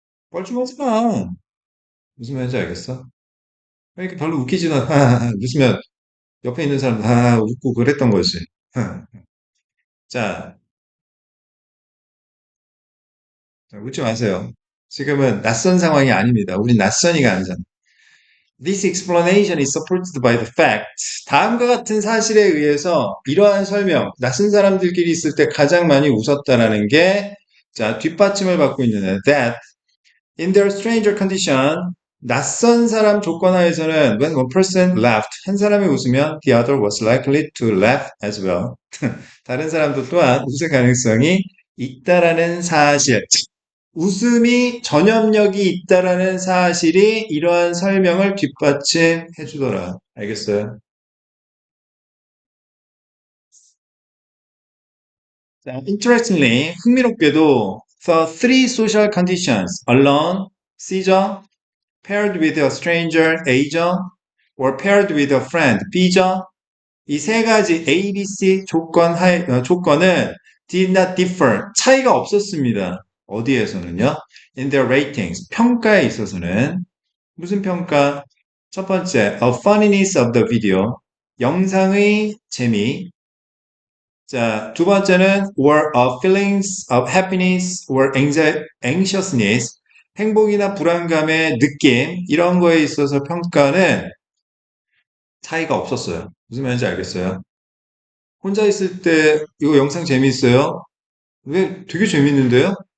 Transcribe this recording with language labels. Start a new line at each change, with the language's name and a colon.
Korean: 뻘쭘하지 마. 무슨 말인지 알겠어? 이렇게 별로 웃기지도 않아. 웃으면 옆에 있는 사람 다 웃고 그랬던 거지. 자, 웃지 마세요. 지금은 낯선 상황이 아닙니다. 우리 낯선이가 아니잖아.
English: This explanation is supported by the fact.
Korean: 다음과 같은 사실에 의해서 이러한 설명, 낯선 사람들끼리 있을 때 가장 많이 웃었다라는 게, 자, 뒷받침을 받고 있는 애.
English: That in their stranger condition,
Korean: 낯선 사람 조건 하에서는
English: when one person laughed,
Korean: 한 사람이 웃으면
English: the other was likely to laugh as well.
Korean: 다른 사람도 또한 웃을 가능성이 있다라는 사실. 웃음이 전염력이 있다라는 사실이 이러한 설명을 뒷받침해 주더라. 알겠어요? 자,
English: interestingly,
Korean: 흥미롭게도
English: the three social conditions, alone,
Korean: C죠,
English: paired with a stranger,
Korean: A죠,
English: or paired with a friend,
Korean: B죠, 이 세 가지 A, B, C 조건은
English: did not differ,
Korean: 차이가 없었습니다. 어디에서는요?
English: In their ratings,
Korean: 평가에 있어서는 무슨 평가? 첫 번째,
English: a funniness of the video,
Korean: 영상의 재미. 자, 두 번째는
English: or a feelings of happiness or anxiousness,
Korean: 행복이나 불안감의 느낌, 이런 거에 있어서 평가는 차이가 없었어요. 무슨 말인지 알겠어요? 혼자 있을 때 이거 영상 재미있어요? 왜 되게 재밌는데요?